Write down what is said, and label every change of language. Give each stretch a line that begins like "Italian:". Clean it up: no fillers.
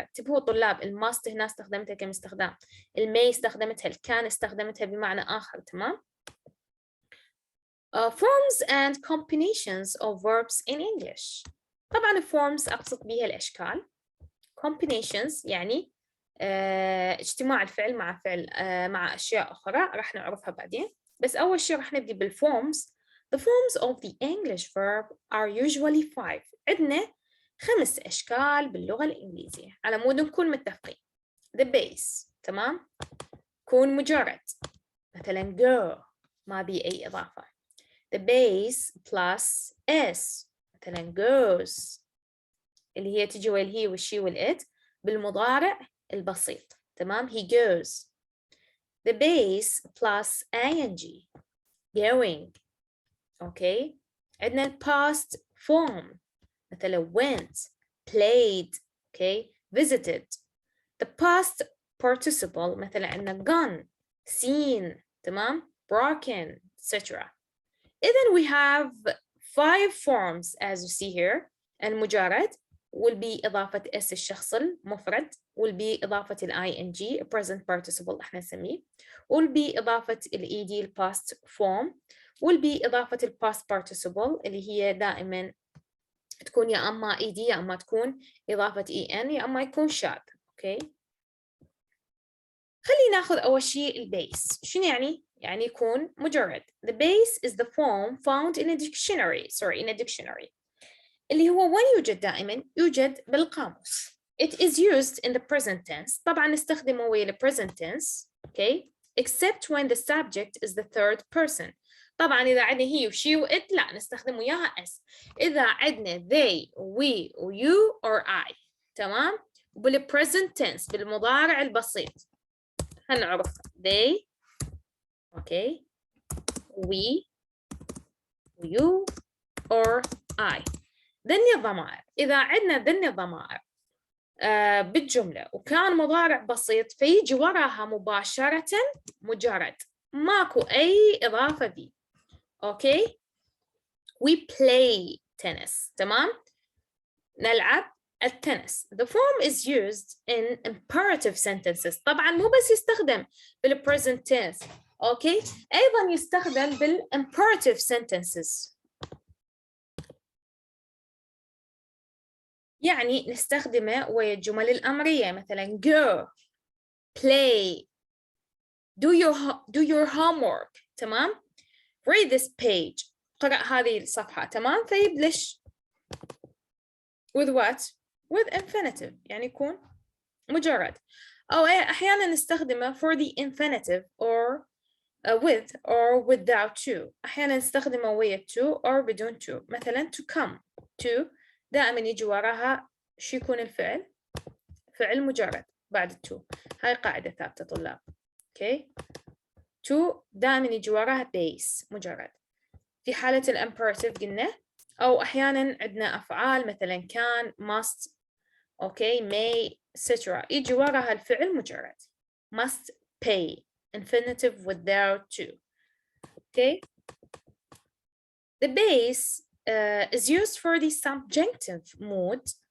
Arabic: انتبهوا طلاب، الماست هنا استخدمتها كم استخدام، الماي استخدمتها، الكان استخدمتها بمعنى آخر، تمام؟
English: Forms and combinations of verbs in English.
Arabic: طبعا forms أقصد بها الأشكال. Combinations يعني اجتماع الفعل مع فعل مع أشياء أخرى راح نعرفها بعدين. بس أول شيء راح نبدأ بالforms.
English: The forms of the English verb are usually 5. عندنا
Arabic: 5 أشكال باللغة الإنجليزية على مود نكون متفقين. the base تمام، يكون مجرد، مثلا go ما بي أي إضافة. the base plus s مثلا goes اللي هي تجي والهي والشي والإت بالمضارع البسيط تمام،
English: he goes. the base plus ing going.
Arabic: أوكي، عندنا past form مثلا went played okay visited.
English: the past participle مثلا عندنا gone seen تمام broken etc.
Arabic: إذن
English: we have 5 forms as you see here.
Arabic: المجرد will be إضافة s الشخص المفرد will be إضافة ing present participle احنا نسميه will be إضافة ed past form will be إضافة past participle اللي هي دائما تكون يا أما ed يا أما تكون إضافة en يا أما يكون شاذ. أوكي، خلينا ناخذ أول شيء البيس. شنو يعني؟ يعني يكون مجرد.
English: The base is the form found in a dictionary. in a dictionary.
Arabic: اللي هو وين يوجد دائما؟ يوجد بالقاموس.
English: It is used in the present tense.
Arabic: طبعا نستخدمه ويا ال present tense.
English: Okay. Except when the subject is the third person.
Arabic: طبعا إذا عندنا he وشي وإت لا نستخدم وياها s.
English: إذا عندنا they we you or I تمام؟ وبال present tense
Arabic: بالمضارع البسيط هنعرف
English: they okay we you or I.
Arabic: ذني الضمائر، إذا عندنا ذني الضمائر بالجملة وكان مضارع بسيط فيجي وراها مباشرة مجرد ماكو أي إضافة بي. أوكي،
English: we play tennis
Arabic: تمام، نلعب التنس.
English: The form is used in imperative sentences.
Arabic: طبعا مو بس يستخدم بال present tense. أوكي، أيضا يستخدم بال imperative sentences. يعني نستخدمه ويا الجمل الأمرية مثلا
English: go play do your homework
Arabic: تمام.
English: read this page
Arabic: قرأ هذه الصفحة تمام. فيبلش
English: with what with infinitive
Arabic: يعني يكون مجرد. أو أحيانا نستخدمه
English: for the infinitive or with or without to.
Arabic: أحيانا نستخدمه ويا to or بدون to. مثلا to come to دائما يجي وراها شو يكون الفعل؟ فعل مجرد بعد to. هاي قاعدة ثابتة طلاب. اوكي، to دائما يجي وراها base مجرد. في حالة الامبerative قلنا، أو أحيانا عندنا أفعال مثلا كان must اوكي may etc. يجي وراها الفعل مجرد.
English: must pay infinitive without to. okay. The base is used for the subjunctive mood.